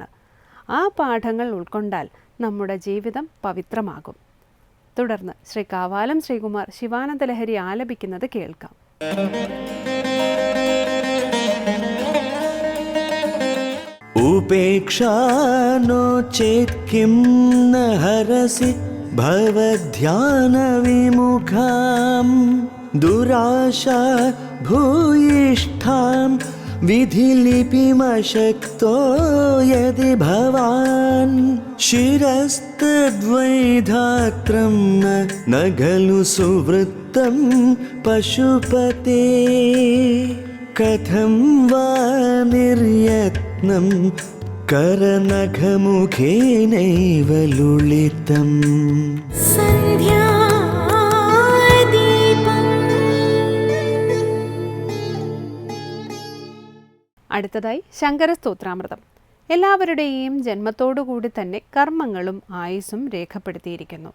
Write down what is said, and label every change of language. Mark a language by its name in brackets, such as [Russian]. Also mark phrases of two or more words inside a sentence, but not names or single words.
[Malayalam] ആ പാഠങ്ങൾ ഉൾക്കൊണ്ടാൽ നമ്മുടെ ജീവിതം പവിത്രമാകും. തുടർന്ന് ശ്രീ കാവാലം ശ്രീകുമാർ ശിവാനന്ദലഹരി ആലപിക്കുന്നത് കേൾക്കാം. [Sanskrit] ഉപേക്ഷാ नो चेत् किं न हरसि भवध्यानविमुखां दुराशा भूयिष्ठां विधिलिपिमशक्तो यदि भवान् शिरस्तद्वैधात्रं न खलु सुवृत्तं पशुपते कथं वा निर्यत्नं करनखमुखेनैव लुलितम्. [Malayalam] അടുത്തതായി ശങ്കരസ്തോത്രാമൃതം. എല്ലാവരുടെയും ജന്മത്തോടുകൂടി തന്നെ കർമ്മങ്ങളും ആയുസ്സും രേഖപ്പെടുത്തിയിരിക്കുന്നു.